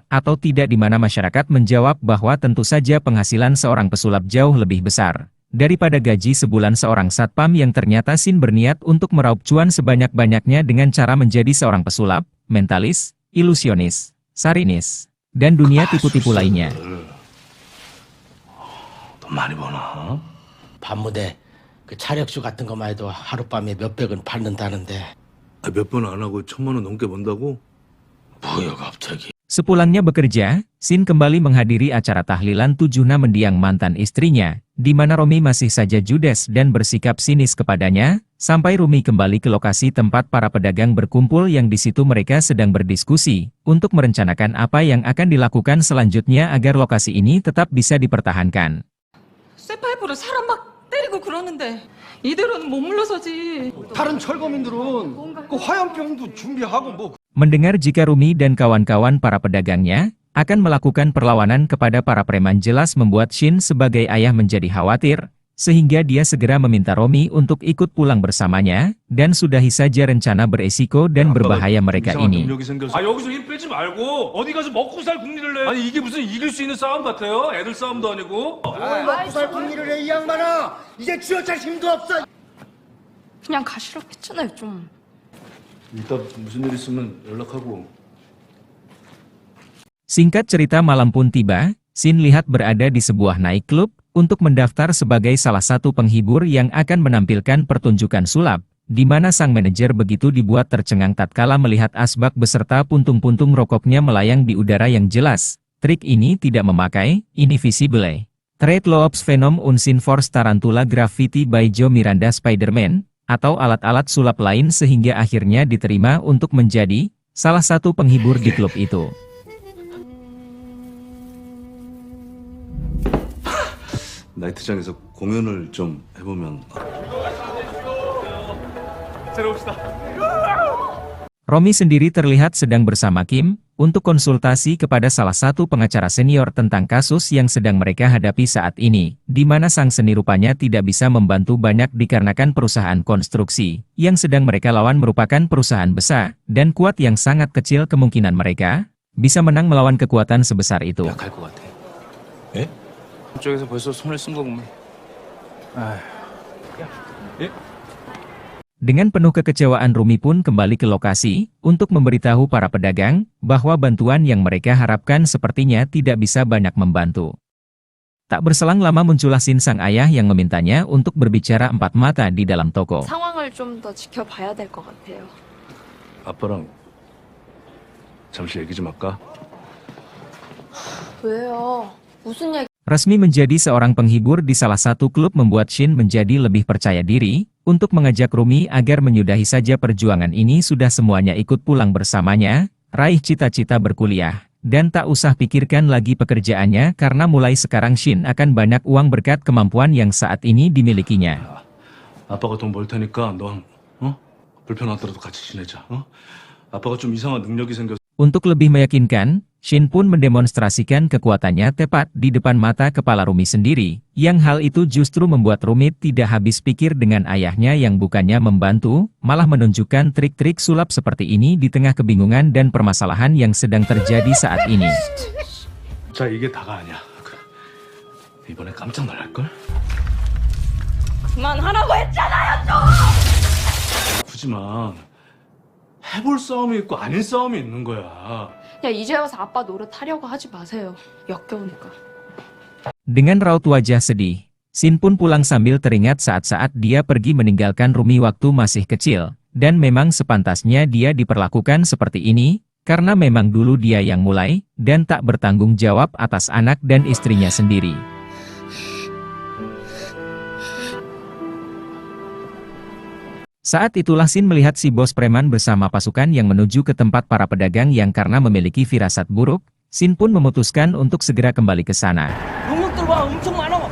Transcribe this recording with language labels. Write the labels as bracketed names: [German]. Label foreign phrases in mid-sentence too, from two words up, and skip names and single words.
[Indonesian] atau tidak, di mana masyarakat menjawab bahwa tentu saja penghasilan seorang pesulap jauh lebih besar daripada gaji sebulan seorang satpam yang ternyata Shin berniat untuk meraup cuan sebanyak-banyaknya dengan cara menjadi seorang pesulap, mentalis, ilusionis, sarinis, dan dunia tipu-tipu lainnya. [Korean] 돈 많이 버나? 밤무대 그 차력주 같은 것만 해도 하룻밤에 몇백은 받는다는데. 몇 번 안 하고 1,000만 원 넘게 번다고? 뭐야 갑자기? [Indonesian] Sepulangnya bekerja, Shin kembali menghadiri acara tahlilan 7 mendiang mantan istrinya, di mana Romi masih saja judes dan bersikap sinis kepadanya, sampai Rumi kembali ke lokasi tempat para pedagang berkumpul yang di situ mereka sedang berdiskusi, untuk merencanakan apa yang akan dilakukan selanjutnya agar lokasi ini tetap bisa dipertahankan. [Korean] 쇠파이프로 사람 막 때리고 그러는데 이대로는 못 물러서지. 다른 철거민들은 그 화염병도 준비하고 뭐. [Indonesian] Mendengar jika Rumi dan kawan-kawan para pedagangnya akan melakukan perlawanan kepada para preman jelas membuat Shin sebagai ayah menjadi khawatir, sehingga dia segera meminta Romi untuk ikut pulang bersamanya, dan sudahi saja rencana beresiko dan berbahaya mereka ini. [Korean] 아, 여기서 힘 빼지 말고 어디 가서 먹고 살 궁리를 내. 아니 이게 무슨 이길 수 있는 싸움 같아요? 애들 싸움도 아니고. 먹고 살 궁리를 해, 이 양반아. 이제 쥐어찰 힘도 없어. 그냥 가시라고 했잖아요, 좀. 이따 무슨 일 있으면 연락하고. [Indonesian] Singkat cerita, malam pun tiba, Shin lihat berada di sebuah nightclub untuk mendaftar sebagai salah satu penghibur yang akan menampilkan pertunjukan sulap, di mana sang manajer begitu dibuat tercengang tatkala melihat asbak beserta puntung-puntung rokoknya melayang di udara yang jelas. Trik ini tidak memakai invisible Trade Loops Venom Unseen Force Tarantula Graffiti by Joe Miranda Spider-Man, atau alat-alat sulap lain, sehingga akhirnya diterima untuk menjadi salah satu penghibur di klub itu. [Korean] 나이트장에서 공연을 좀 해보면. [Indonesian] Romi sendiri terlihat sedang bersama Kim untuk konsultasi kepada salah satu pengacara senior tentang kasus yang sedang mereka hadapi saat ini, di mana sang seni rupanya tidak bisa membantu banyak dikarenakan perusahaan konstruksi yang sedang mereka lawan merupakan perusahaan besar dan kuat yang sangat kecil kemungkinan mereka bisa menang melawan kekuatan sebesar itu. [Korean] 약할 것 같아. 예? 쪽에서 벌써 손을 쓴 거구만. [Indonesian] Dengan penuh kekecewaan, Rumi pun kembali ke lokasi untuk memberitahu para pedagang bahwa bantuan yang mereka harapkan sepertinya tidak bisa banyak membantu. Tak berselang lama muncullah Shin sang ayah yang memintanya untuk berbicara empat mata di dalam toko. [Korean] 상황을 좀 더 지켜봐야 될 것 같아요. 아빠랑 잠시 얘기 좀 할까? 왜요? 무슨 얘기? [Indonesian] Resmi menjadi seorang penghibur di salah satu klub membuat Shin menjadi lebih percaya diri untuk mengajak Rumi agar menyudahi saja perjuangan ini, sudah semuanya ikut pulang bersamanya, raih cita-cita berkuliah, dan tak usah pikirkan lagi pekerjaannya karena mulai sekarang Shin akan banyak uang berkat kemampuan yang saat ini dimilikinya. [Korean] 아빠가 돈 벌 테니까 넌 불편 하더라도 같이 지내자. 아빠가 좀 이상한 능력이 생겼어. [Indonesian] Untuk lebih meyakinkan, Shin pun mendemonstrasikan kekuatannya tepat di depan mata kepala Rumi sendiri, yang hal itu justru membuat Rumi tidak habis pikir dengan ayahnya yang bukannya membantu, malah menunjukkan trik-trik sulap seperti ini di tengah kebingungan dan permasalahan yang sedang terjadi saat ini. [Korean] 자, 이게 다가 아니야. 이번에 깜짝 놀랄걸? 그만하라고 했잖아요, 좀! 굳이만 해볼 싸움이 있고 아닌 싸움이 있는 거야. 야 이제 와서 아빠 노릇하려고 하지 마세요. 역겨우니까. [Indonesian] Dengan raut wajah sedih, Shin pun pulang sambil teringat saat-saat dia pergi meninggalkan Rumi waktu masih kecil, dan memang sepantasnya dia diperlakukan seperti ini, karena memang dulu dia yang mulai, dan tak bertanggung jawab atas anak dan istrinya sendiri. Saat itulah Shin melihat si bos preman bersama pasukan yang menuju ke tempat para pedagang yang karena memiliki firasat buruk, Shin pun memutuskan untuk segera kembali ke sana. [Korean] 놈들 와 엄청 많아.